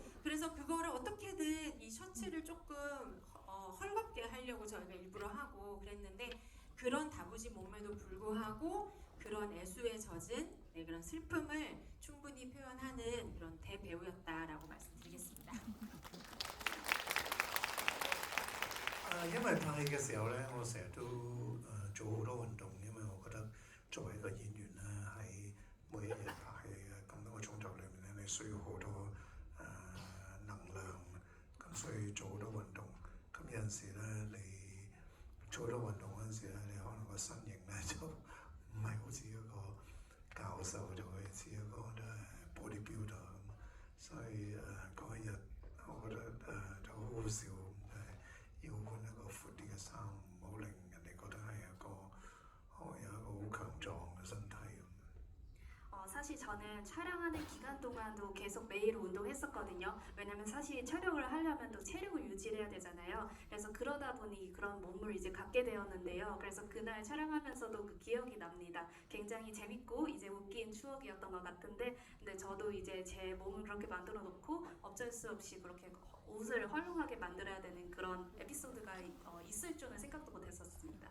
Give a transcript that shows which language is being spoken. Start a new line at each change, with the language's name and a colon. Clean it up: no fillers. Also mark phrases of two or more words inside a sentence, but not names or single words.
Korean: 그래서 그거를 어떻게든 이 셔츠를 조금 헐겁게 하려고 저희가 일부러 하고 그랬는데 그런 다부진 몸에도 불구하고 그런 애수에 젖은 그런 슬픔을 충분히 표현하는 그런 대배우였다라고 말씀드리겠습니다.
Cantonese: 因為拍戲嘅時候咧，我成日都做好多運動，因為我覺得作為一個演員咧，喺每一日拍戲嘅咁多個鐘頭裏面咧，你需要好多能量，咁所以做好多運動。咁有陣時咧，你做好多運動嗰陣時咧，你可能個身形咧就唔係好似一個教授，就會似一個bodybuilder 咁，所以嗰一日我覺得就好好笑。要換一個闊啲嘅衫，唔好令人哋覺得係有一個好強壯嘅身體咁。
Korean: 사실 저는 촬영하는 기간 동안도 계속 매일 운동했었거든요. 왜냐면 사실 촬영을 하려면 또 체력을 유지해야 되잖아요. 그래서 그러다 보니 그런 몸을 이제 갖게 되었는데요. 그래서 그날 촬영하면서도 그 기억이 납니다. 굉장히 재밌고 이제 웃긴 추억이었던 것 같은데, 근데 저도 이제 제 몸을 그렇게 만들어 놓고 어쩔 수 없이 그렇게 옷을 헐렁하게 만들어야 되는 그런 에피소드가 있을 줄은 생각도 못했었습니다.